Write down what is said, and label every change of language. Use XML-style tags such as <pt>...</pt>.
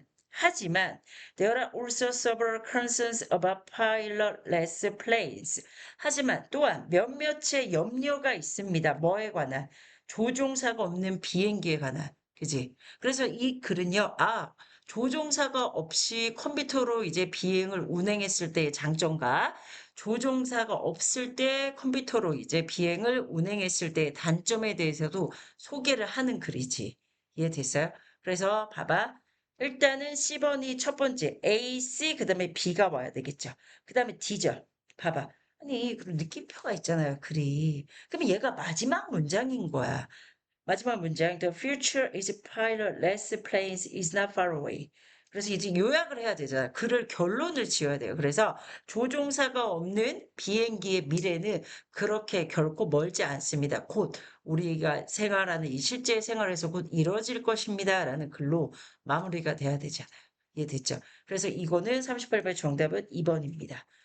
<ko>하지만</ko> <en>there are also several concerns about pilotless planes.</en> <ko>하지만 또한 몇몇의 염려가 있습니다. 뭐에 관한? 조종사가 없는 비행기에 관한. 그지? 그래서 이 글은요, 조종사가 없이 컴퓨터로 이제 비행을 운행했을 때의 장점과 조종사가 없을 때 컴퓨터로 이제 비행을 운행했을 때의 단점에 대해서도 소개를 하는 글이지. 이해됐어요? 그래서 봐봐. 일단은 C번이 첫 번째, A, C, 그 다음에 B가 와야 되겠죠. 그 다음에 D죠. 봐봐. 아니, 그럼 느낌표가 있잖아요, 글이. 그럼 얘가 마지막 문장인 거야. 마지막 문장,</ko> <en>The future is pilotless planes is not far away.</en> <ko>그래서 이제 요약을 해야 되잖아. 글을 결론을 지어야 돼요. 그래서 조종사가 없는 비행기의 미래는 그렇게 결코 멀지 않습니다. 곧 우리가 생활하는 이 실제 생활에서 곧 이루어질 것입니다. 라는 글로 마무리가 돼야 되잖아요. 이해됐죠? 그래서 이거는 38번 정답은 2번입니다.</ko>